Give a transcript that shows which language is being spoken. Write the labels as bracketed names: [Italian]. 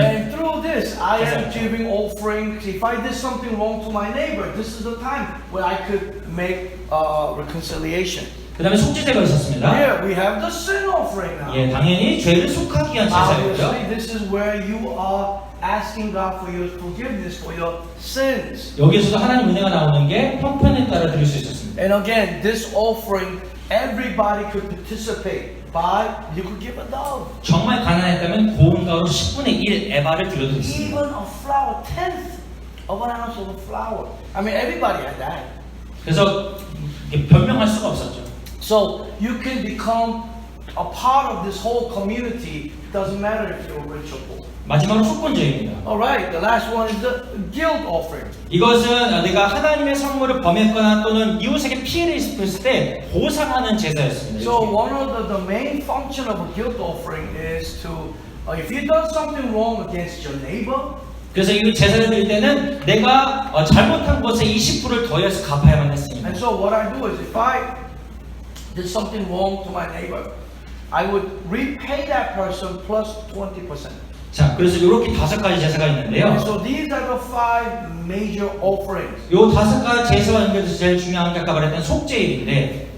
[English] And through this, I am Exactly. giving offerings. If I did something wrong to my neighbor, this is the time where I could make reconciliation. [Korean] 그 다음에 속죄제가 있었습니다. [English] Here we have the sin offering now. [Korean] 예, 당연히 죄를 속하기 위한 제사였죠. [English] Obviously, this is where you are asking God for your forgiveness for your sins. [Korean] 여기에서도 하나님 은혜가 나오는 게 형편에 따라 드릴 수 있었습니다. [English] And again, this offering, everybody could participate by, you could give a dove. [Korean] 정말 가난했다면 고운 가루 10분의 1 에바를 드려도 됐습니다. [English] Even a flour, 10th of an ounce of a flour. I mean, everybody had that. [Korean] 그래서 이게 변명할 수가 없었죠. [English] So you can become a part of this whole community. It doesn't matter if you're rich or poor. [Korean] 마지막으로 속건제입니다. [English] All right, the last one is the guilt offering. [Korean] 이것은 내가 하나님의 선물을 범했거나 또는 이웃에게 피해를 입었을 때 보상하는 제사였습니다. [English] So one of the main function of a guilt offering is to, if you've done something wrong against your neighbor, [Korean] 그래서 이 제사를 드릴 때는 내가 잘못한 것에 20%를 더해서 갚아야만 했습니다. [English] and so what I do is if I did something wrong to my neighbor, I would repay that person plus 20%. [Korean] 자, 그래서 이렇게 5가지 제사가 [English] And [Korean] 있는데요. [English] so these are the 5 major offerings. [Korean] 요 5가지 제사와 연결해서 제일 중요한 게 아까 말했던 속죄일인데,